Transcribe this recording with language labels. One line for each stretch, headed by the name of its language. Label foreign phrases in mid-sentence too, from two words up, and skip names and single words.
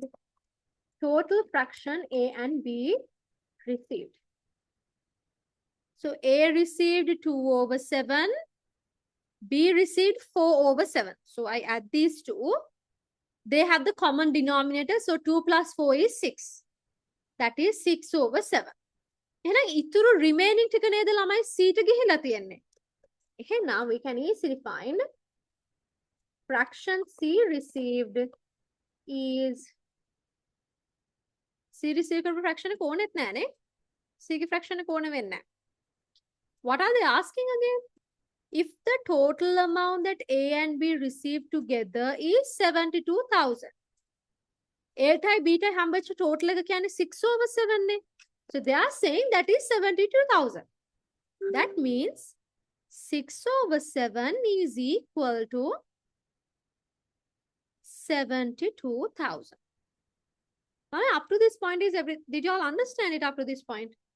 English: Total fraction A and B received. So A received 2/7. B received 4/7. So I add these two. They have the common denominator. So 2 plus 4 is 6. That is 6/7.
Sinhala: එහෙනම් ඉතුරු remaining ටික නේද ළමයි C ට ගිහිලා තියෙන්නේ.
English: එහෙනම් we can easily find fraction C received is C received
Sinhala: කරපු fraction එක ඕනෙත් නෑනේ. C ගේ fraction එක ඕන වෙන්නේ නෑ.
English: What are they asking again? If the total amount that A and B received together is 72,000.
Sinhala: A ටයි B ටයි හම්බෙච්ච total එක කියන්නේ 6/7 නේ.
English: So they are saying that is 72,000. That means 6/7 is equal to 72,000. Up to this point is did you all understand it up to this point?